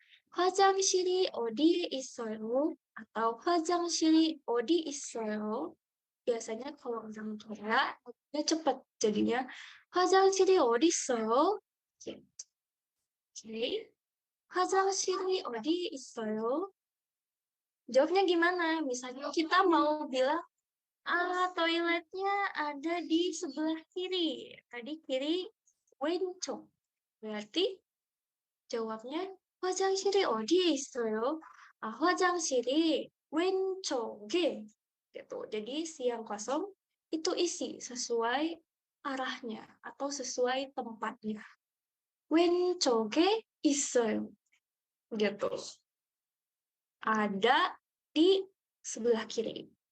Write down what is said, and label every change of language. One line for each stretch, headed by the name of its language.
Korean: 화장실이 어디에 있어요? Atau 화장실이 어디 있어요?
Indonesian: Biasanya kalau orang Korea, dia cepat jadinya
Korean: 화장실이 어디 있어요?
Indonesian: Gitu. Oke.
Korean: 화장실이 어디 있어요?
Indonesian: Jawabnya gimana? Misalnya kita mau bilang Toiletnya ada di sebelah kiri. Tadi kiri 왼쪽. berarti jawabnya
Korean: 화장실이 어디에 있어요? 화장실이 왼쪽에. Gitu.
Indonesian: Jadi si yang kosong itu isi sesuai arahnya atau sesuai tempatnya.
Korean: 왼쪽에 있어요. Gitu.
Indonesian: Ada di sebelah kiri.